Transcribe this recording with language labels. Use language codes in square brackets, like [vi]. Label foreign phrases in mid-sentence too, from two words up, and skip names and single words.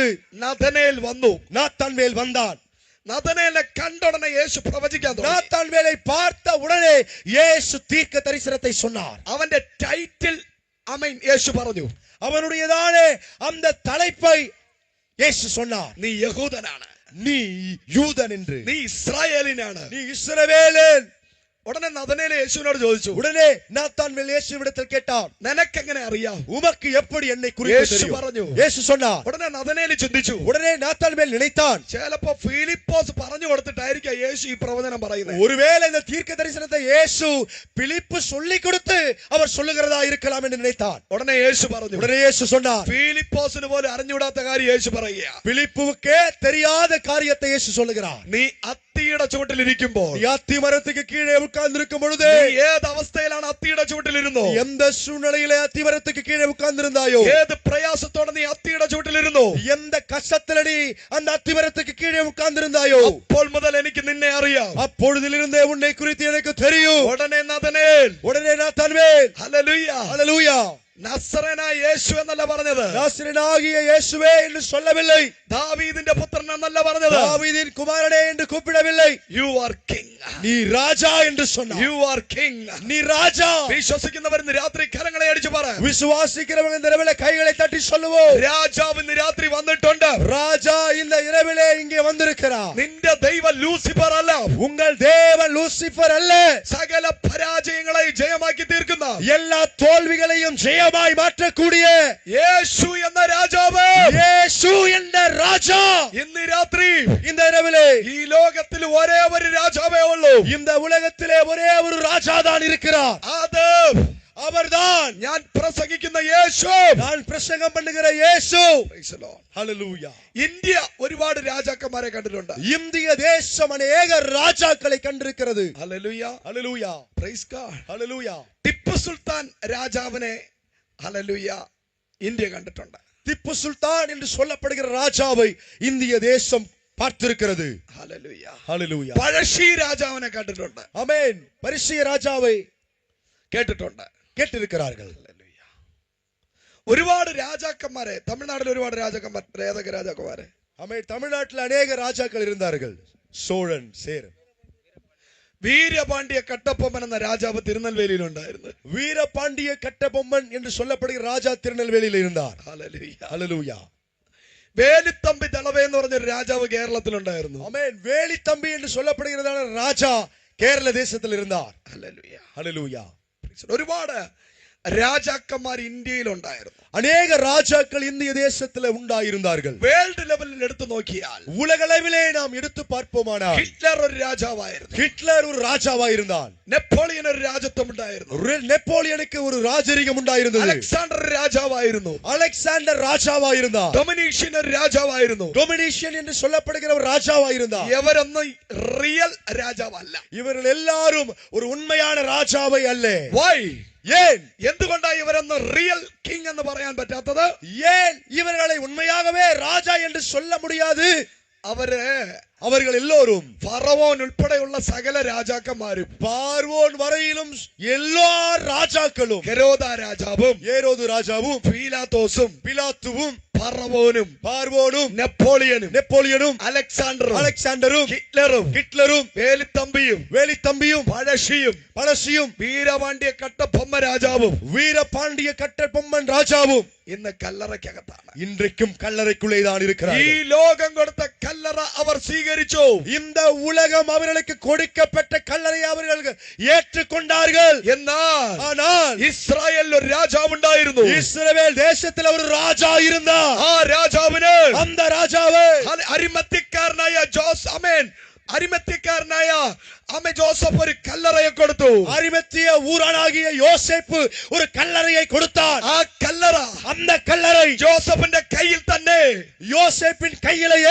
[ml] നഥനയേൽ വന്നു. [ta] நாத்தான்வேல் வந்தான். [ml] നഥനയേലിനെ കണ്ട ഉടനെ യേശു പ്രവചിക്കാൻ തുടങ്ങി. [ta] நாத்தான்வேலை பார்த்த உடனே இயேசு தீர்க்க தரிசனத்தை சொன்னார். [ml] അവന്റെ ടൈറ്റിൽ യേശു പറഞ്ഞു. [ta] அவனுடையதான அந்த தலைப்பை இயேசு சொன்னார். [ml] നീ യഹൂദനാണ്, [ta] நீ யூதன் என்று, [ml] നീ ഇസ്രായേലിനാണ്. [ta] நீ இஸ்ரவேலன். [ml] ഉടനെ നഥനയേൽ യേശുവിനോട് ചോദിച്ചു, [ta] உடனே நாத்தான்வேல் இயேசுவிடத்தில் கேட்டார், [ml] നിനക്കെങ്ങനെ അറിയാം? [ta] உமக்கு எப்படி என்னை குறித்து [ml] യേശു [ta] தெரியும்? [ml] പറഞ്ഞു. [ta] இயேசு சொன்னார். [ml] ഉടനെ നഥനയേൽ ചിന്തിച്ചു, [ta] உடனே நாத்தான்வேல் நினைத்தான், [ml] ചിലപ്പോ ഫിലിപ്പോസ് പറഞ്ഞു കൊടുത്തിട്ടായിരിക്കാം യേശു ഈ പ്രവചനം പറയുന്നത്. [ta] ஒருவேளை இந்த தீர்க்க தரிசனத்தை இயேசு பிலிப்பு சொல்லி கொடுத்து அவர் சொல்லுகிறதா இருக்கலாம் என்று நினைத்தான். [ml] ഉടനെ യേശു പറഞ്ഞു. [ta] உடனே இயேசு சொன்னார், [ml] ഫിലിപ്പോസിന് പോലും അറിഞ്ഞുകൂടാത്ത കാര്യം യേശു പറയുക. [ta] பிலிப்புவுக்கே தெரியாத காரியத்தை இயேசு சொல்லுகிறார். [ml] നീ അത്തിയുടെ ചുവട്ടിലിരിക്കുമ്പോൾ, [ta] நீ அத்தி மரத்துக்கு கீழே உட்கார்ந்திருக்கும் பொழுது, [ml] നീ ഏത് അവസ്ഥയിലാണ് അത്തിയുടെ ചുവട്ടിലിരുന്നോ? [ta] எந்த சூழ்நிலையிலே அத்தி மரத்துக்கு கீழே உட்கார்ந்திருந்தாயோ, [ml] ഏത് പ്രയാസത്തോടെ നീ അത്തിയുടെ ചുവട്ടിലിരുന്നോ? [ta] எந்த கஷ்டத்தில நீ அந்த அத்தி மரத்துக்கு கீழே உட்கார்ந்திருந்தாயோ, [ml] അപ്പോൾ മുതൽ എനിക്ക് നിന്നെ അറിയാം. [ta] அப்பொழுதிலிருந்தே உன்னை குறித்து எனக்கு தெரியும். [ml] ഉടനെ നഥനയേൽ, [ta] உடனே நாத்தான்வேல், [ml] ഹല്ലേലൂയ, [ta] ஹalleluya, [ml] നസ്രേനായ യേശു എന്നല്ല പറഞ്ഞത്, [ta] நாசரேயனாகிய இயேசுவே என்று சொல்லவில்லை. [ml] ദാവീദിന്റെ പുത്രൻ എന്നല്ല പറഞ്ഞത്, [ta] தாவீதின் குமாரனே என்று கூப்பிடவில்லை. [en] You are king, [ta] நீ ராஜா என்று சொன்னார். [en] You are king. [ta] நீ ராஜா. [ml] വിശ്വസിക്കുന്നവർ ഇന്ന് രാത്രി കരങ്ങളെ അടിച്ചു പറ, [ta] விசுவாசிக்கிறவங்க இந்த இரவிலே கைகளை தட்டி சொல்லுவோம், [ml] രാജാവ് ഇന്ന് രാത്രി വന്നിട്ടുണ്ട്. [ta] ராஜா இந்த இரவிலே இங்கே வந்திருக்கிறார். [ml] നിന്റെ ദൈവം ലൂസിഫർ അല്ല, [ta] உங்கள் தேவன் லூசிபர் அல்ல. [ml] സകല പരാജയങ്ങളെ ജയമാക്കി തീർക്കുന്ന [ta] எல்லா தோல்விகளையும் ஜெயமாய் மாற்றக்கூடிய [ml] യേശു എന്ന രാജാവ്, [ta] இயேசு என்ற ராஜா [ml] ഇന്ന് രാത്രി [ta] இந்த இரவிலே [ml] ഈ ലോകത്തിൽ ഒരേ ഒരു രാജാവേ ഉള്ളൂ. [ta] இந்த உலகத்திலே ஒரே ஒரு ராஜா தான் இருக்கிறார். [ml] അത് [ta] அவர்தான் [ml] ഞാൻ പ്രസംഗിക്കുന്ന യേശു. [ta] நான் பிரசங்கம் பண்ணுகிற இயேசு. [en] Praise the Lord. [ta] ஹalleluya. [ml] ഇന്ത്യ ഒരുപാട് രാജാക്കന്മാരെ കണ്ടിട്ടുണ്ട്. [ta] இந்திய தேசம் அநேக ராஜாக்களை கண்டிருக்கிறது. [ml] ഹല്ലേലൂയ, [ta] ஹalleluya. [en] Praise God. [ta] ஹalleluya. [ml] ടിപ്പു സുൽത്താൻ രാജാവിനെ, ഹല്ലേലൂയ, ഇന്ത്യ കണ്ടിട്ടുണ്ട്. [ta] திப்பு சுல்தான் என்று சொல்லப்படுகிற ராஜாவை இந்திய தேசம் பார்த்திருக்கிறது. [ml] ഹല്ലേലൂയ. [ta] ஹalleluya. [ml] പഴശ്ശി രാജാവിനെ കണ്ടിട്ടുണ്ട്, [ta] ஆமென். பரிசிய ராஜாவை [ml] കേട്ടിട്ടുണ്ട്. [ta] கேட்டிருக்கிறார்கள். [ml] ഹല്ലേലൂയ. ഒരുപാട് രാജാക്കന്മാരെ, തമിഴ്നാട്ടിൽ ഒരുപാട് രാജാക്കന്മാർ, ഏതൊക്കെ രാജാക്കന്മാരെ? [ta] ஆமென். தமிழ்நாட்டில் அநேக ராஜாக்கள் இருந்தார்கள். சோழன், சேரன். [ml] വീരപാണ്ഡ്യ കട്ടപ്പൊമ്മൻ എന്ന രാജാവ് തിരുനെൽവേലിയിൽ ഉണ്ടായിരുന്നു. [ta] வீரபாண்டிய கட்டபொம்மன் என்று சொல்லப்படுகிற ராஜா திருநெல்வேலியில் இருந்தார். [ml] ഹല്ലേലൂയ. [ta] ஹalleluya. [ml] വേലിത്തമ്പി ദളവ എന്ന് പറഞ്ഞൊരു രാജാവ് കേരളത്തിലുണ്ടായിരുന്നു. [ta] ஆமென். வேலித்தம்பி என்று சொல்லப்படுகிறதான ராஜா கேரள தேசத்தில் இருந்தார். [ml] ഹല്ലേലൂയ. [ta] ஹalleluya. [ml] ഒരുപാട് രാജാക്കന്മാർ ഇന്ത്യയിൽ ഉണ്ടായിരുന്നു. [ta] அநேக ராஜாக்கள் இந்திய தேசத்தில் உண்டாயிருந்தார்கள். [en] world levelil [ml] എടുത്തു നോക്കിയാൽ [ta] உலகளவிலே நாம் எடுத்து பார்ப்போமானால் [ml] ഹിറ്റ്ലർ ഒരു രാജാവായിരുന്നു. [ta] ஹிட்லர் ஒரு ராஜாவாயிருந்தான். [ml] നെപ്പോളിയൻ ഒരു രാജത്വം ഉണ്ടായിരുന്നു. [ta] நெப்போலியனுக்கு ஒரு ராஜரிகம் உண்டாயிருந்தது. [ml] അലക്സാണ്ടർ ഒരു രാജാവായിരുന്നു. [ta] அலெக்சாண்டர் ராஜாவாயிருந்தான். [ml] ഡൊമിനീഷ്യൻ ഒരു രാജാവായിരുന്നു. [ta] டொமினிஷியன் என்று சொல்லப்படுகிற ஒரு ராஜாவாயிருந்தான். [ml] ഇവരൊന്നും റിയൽ രാജാവല്ല. [ta] இவர்கள் எல்லாரும் ஒரு உண்மையான ராஜாவை அல்ல. [en] Why? [ta] ஏன்? [ml] എന്തുകൊണ്ടാണ് ഇവരൊന്ന് [en] real king [ml] എന്ന് പറയാൻ പറ്റാത്തത്? [ta] ஏன் இவர்களை உண்மையாகவே ராஜா என்று சொல்ல முடியாது? അവர்கள் எல்லோரும் [ml] ഫറവോൻ ഉൾപ്പെടെയുള്ള സകല രാജാക്കന്മാരും, [ta] பார்வோன் வரையிலும் எல்லா ராஜாக்களும், [ml] ഹെരോദ രാജാവും, [ta] ஏரோது ராஜாவும், [ml] പീലാത്തോസും, [ta] பிலாத்துவும், [ml] പാർവോനും നെപ്പോളിയനും അലക്സാണ്ടറും ഹിറ്റ്ലറും വേലിത്തമ്പിയും പഴശ്ശിയും വീരപാണ്ഡ്യ കട്ടപ്പൊമ്മൻ രാജാവും ഇന്ന് കല്ലറയ്ക്കകത്താണ്. [ta] இன்றைக்கும் கல்லறைக்குள்ளேதான் இருக்கிறார். [ml] ഈ ലോകം കൊടുത്ത കല്ലറ അവർ സ്വീകരിച്ചു. [ta] இந்த உலகம் அவர்களுக்கு கொடுக்கப்பட்ட கல்லறை அவர்கள் ஏற்றுக்கொண்டார்கள். [ml] ஆனால் ഇസ്രായേലിൽ ഒരു രാജാവ് ഉണ്ടായിരുന്നു. [ta] இஸ்ரவேல் தேசத்தில் ஒரு ராஜா இருந்தார். [ml] ആ രാജാവിന് [ta] அந்த ராஜாவை [ml] അരിമത്യക്കാരനായ ജോസഫ് ഒരു കല്ലറയെ കൊടുത്തു. [ta] அரிமத்திய ஊரானாகிய யோசேப்பு ஒரு கல்லறையை கொடுத்தார். [ml] ആ കല്ലറ [ta] அந்த கல்லறை [ml] ജോസഫിന്റെ കയ്യിൽ തന്നെ [ta] யோசேப்பின் கையிலேயே